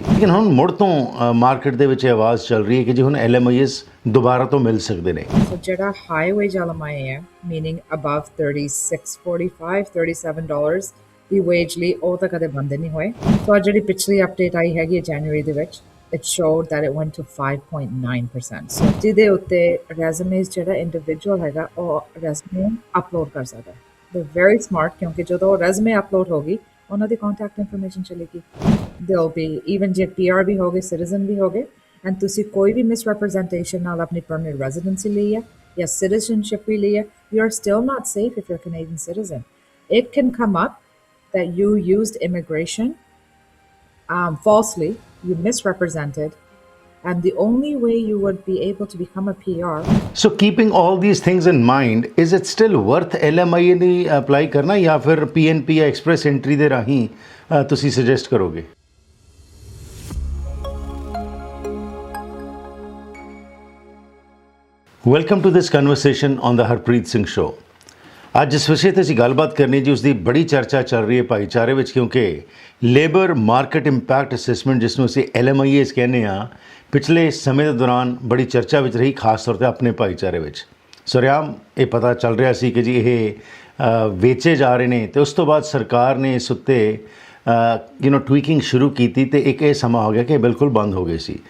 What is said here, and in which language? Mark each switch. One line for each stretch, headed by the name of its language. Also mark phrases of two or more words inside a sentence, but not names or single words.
Punjabi: ਲੇਕਿਨ ਹੁਣ ਮੁੜ ਤੋਂ ਮਾਰਕੀਟ ਦੇ ਵਿੱਚ ਆਵਾਜ਼ ਚੱਲ ਰਹੀ ਹੈ ਕਿ ਜੀ ਹੁਣ LMIAs ਦੁਬਾਰਾ ਤੋਂ ਮਿਲ ਸਕਦੇ ਨੇ। ਜਿਹੜਾ
English: high wage
Punjabi: LMIA ਹੈ,
English: meaning above
Punjabi: $36.45 $37 ਦੀ ਵੇਜ ਲਈ ਉਹ ਤਾਂ ਕਦੇ ਬੰਦ ਨਹੀਂ ਹੋਏ। ਸੋ ਜਿਹੜੀ ਪਿਛਲੀ ਅਪਡੇਟ ਆਈ ਹੈਗੀ ਹੈ ਜਨਵਰੀ ਦੇ ਵਿੱਚ,
English: it showed that it went to 5.9%.
Punjabi: So ਜਿਹਦੇ ਉੱਤੇ resumes ਜਿਹੜਾ ਇੰਡੀਵਿਜੂਅਲ ਹੈਗਾ ਉਹ resume ਅਪਲੋਡ ਕਰ ਸਕਦਾ ਹੈ।
English: They're very smart
Punjabi: ਕਿਉਂਕਿ ਜਦੋਂ resume ਅਪਲੋਡ ਹੋਗੀ ਉਹਨਾਂ ਦੀ
English: contact information
Punjabi: ਚਲੇਗੀ।
English: They'll be even
Punjabi: ਜੇ PR ਵੀ ਹੋਗੇ, ਸਿਟੀਜ਼ਨ ਵੀ ਹੋਗੇ, and ਤੁਸੀਂ ਕੋਈ ਵੀ ਮਿਸਰੈਪ੍ਰੈਜ਼ੈਂਟੇਸ਼ਨ ਨਾਲ ਆਪਣੀ
English: permanent residency
Punjabi: ਲਈ ਹੈ ਜਾਂ ਸਿਟੀਜ਼ਨਸ਼ਿਪ ਵੀ ਲਈ ਹੈ,
English: you are still not safe if you're a Canadian citizen. It can come up that you used immigration falsely, you misrepresented, and the only way you would be able to become a PR. So keeping all these things in mind, is it still worth LMIA
Punjabi: ਨੀ ਅਪਲਾਈ ਕਰਨਾ ਯਾ ਫਿਰ PNP ਯਾ ਐਕਸਪ੍ਰੈਸ ਐਂਟਰੀ ਦੇ ਰਾਹੀ ਤੁਸੀ ਸਜੈਸਟ ਕਰੋਗੇ?
English: Welcome to this conversation on the Harpreet Singh show.
Punjabi: ਅੱਜ ਜਿਸ ਵਿਸ਼ੇ 'ਤੇ ਅਸੀਂ ਗੱਲਬਾਤ ਕਰਨੀ ਜੀ, ਉਸ ਦੀ ਬੜੀ ਚਰਚਾ ਚੱਲ ਰਹੀ ਹੈ ਭਾਈਚਾਰੇ ਵਿੱਚ, ਕਿਉਂਕਿ
English: labour market impact assessment
Punjabi: ਜਿਸ ਨੂੰ ਅਸੀਂ LMIAs ਕਹਿੰਦੇ ਆ ਪਿਛਲੇ ਸਮੇਂ ਦੇ ਦੌਰਾਨ ਬੜੀ ਚਰਚਾ ਵਿੱਚ ਰਹੀ, ਖਾਸ ਤੌਰ 'ਤੇ ਆਪਣੇ ਭਾਈਚਾਰੇ ਵਿੱਚ। ਸਰਿਆਮ ਇਹ ਪਤਾ ਚੱਲ ਰਿਹਾ ਸੀ ਕਿ ਜੀ ਇਹ ਵੇਚੇ ਜਾ ਰਹੇ ਨੇ ਤੇ ਉਸ ਤੋਂ ਬਾਅਦ ਸਰਕਾਰ ਨੇ ਇਸ ਉੱਤੇ ਟਵੀਕਿੰਗ ਸ਼ੁਰੂ ਕੀਤੀ ਤੇ ਇੱਕ ਇਹ ਸਮਾਂ ਹੋ ਗਿਆ ਕਿ ਬਿਲਕੁਲ ਬੰਦ ਹੋ ਗਏ ਸੀ।